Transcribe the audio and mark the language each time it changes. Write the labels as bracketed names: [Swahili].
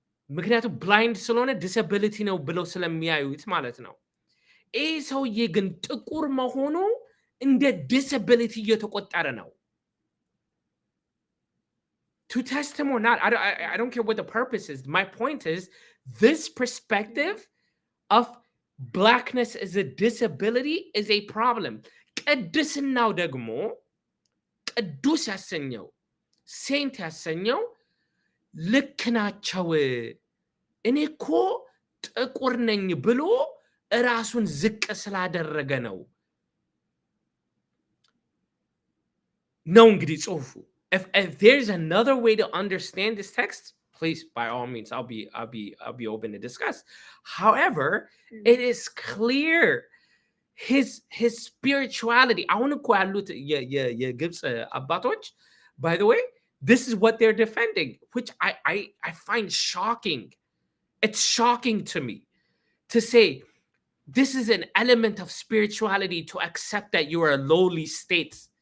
[Amharic] ምክንያቱም blind ስለሆነ disability ነው ብለው ስለሚያዩት ማለት ነው። ይህ ሰውዬ ግን ጥቁር መሆኑ እንደ disability እየተቆጠረ ነው። [English] To test him or not, I don't care what the purpose is. My point is, this perspective of blackness as a disability is a problem. [Amharic] ቅድስናው ደግሞ ቅዱስ ያሰኘው ሴንት ያሰኘው ልክ ናቸው እኔ እኮ ጥቁር ነኝ ብሎ ራሱን ዝቅ ስላደረገ ነው እንግዲህ ጽሁፉ [English] if there's another way to understand this text, please by all means I'll be open to discuss. However, it is clear his spirituality. I want to call out [Amharic] የግብጽ አባቶች, [English] by the way, this is what they're defending, which I find shocking. It's shocking to me to say this is an element of spirituality to accept that you are a lowly state.